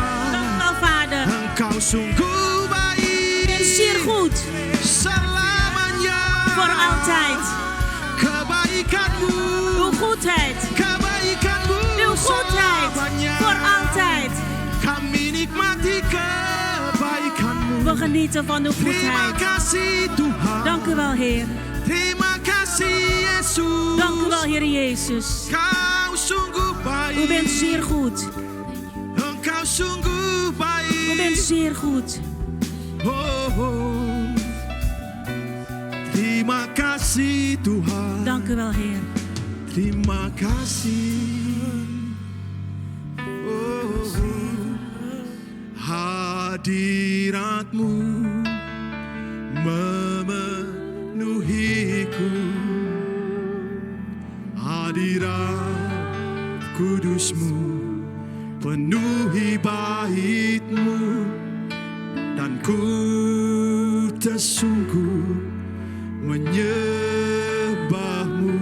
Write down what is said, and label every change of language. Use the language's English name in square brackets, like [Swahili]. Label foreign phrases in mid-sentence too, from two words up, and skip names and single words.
[Indonesian] Engkau sungguh baik selamanya. Kebaikan-Mu, kebaikan-Mu selamanya. Kami nikmati kebaikan-Mu. [Dutch] We genieten van uw [Indonesian] Terima [Dutch] goedheid. [Indonesian] kasih Tuhan. [Dutch] Dank u wel, Heer. [Indonesian] Terima kasih Yesus. [Dutch] Dank u wel, Heer Jezus. [Indonesian] Kau sungguh baik. [Dutch] U bent zeer goed. [Indonesian] Engkau sungguh baik. [Dutch] U bent zeer goed. [Indonesian] Oh, oh. Terima kasih Tuhan. [Dutch] Dank u wel, Heer. [Indonesian] Terima kasih. Oh, hadirat-Mu memenuhiku. Hadirat kudus-Mu penuhi bait-Mu, dan ku tersungguh menyembah-Mu.